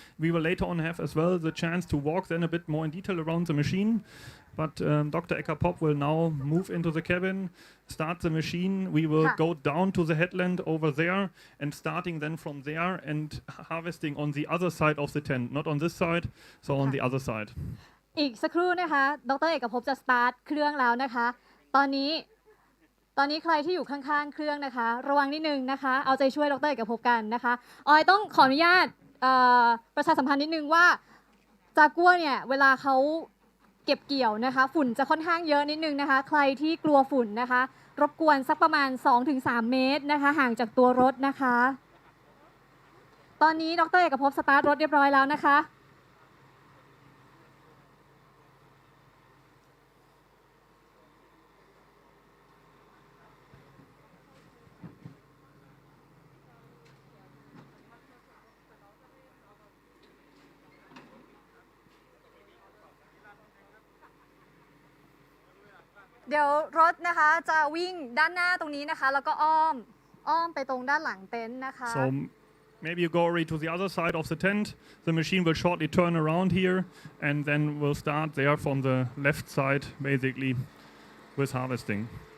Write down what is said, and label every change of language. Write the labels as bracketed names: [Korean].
[English] We will later on have as well the chance to walk then a bit more in detail around the machine. But Dr. Eka Pop will now move into the cabin, start the machine. We will go down to the headland over there and starting then from there and harvesting on the other side of the tent, not on this side, so on the other side. [Thai] อีกสักครู่นะคะดร.เอกภพจะสตาร์ทเครื่องแล้วนะคะตอนนี้ ตอนนี้ใครที่อยู่ข้างๆเครื่องนะคะระวังนิดนึงนะคะเอาใจช่วยดร.เอกภพกันนะคะออยต้องขออนุญาตประชาสัมพันธ์นิดนึงว่าจากัวเนี่ยเวลาเขาเก็บเกี่ยวนะคะฝุ่นจะค่อนข้างเยอะนิดนึงนะคะใครที่กลัวฝุ่นนะคะรบกวนสักประมาณ 2-3 เมตรนะคะห่างจากตัวรถนะคะ ตอนนี้ดร.เอกภพสตาร์ทรถเรียบร้อยแล้วนะคะเดี๋ยวรถนะคะจะวิ่งด้านหน้าตรงนี้นะคะแล้วก็อ้อมไปตรงด้านหลังเต็นท์นะคะ [English] So maybe you go already to the other side of the tent. The machine will shortly turn around here, and then we'll start there from the left side, basically, with harvesting.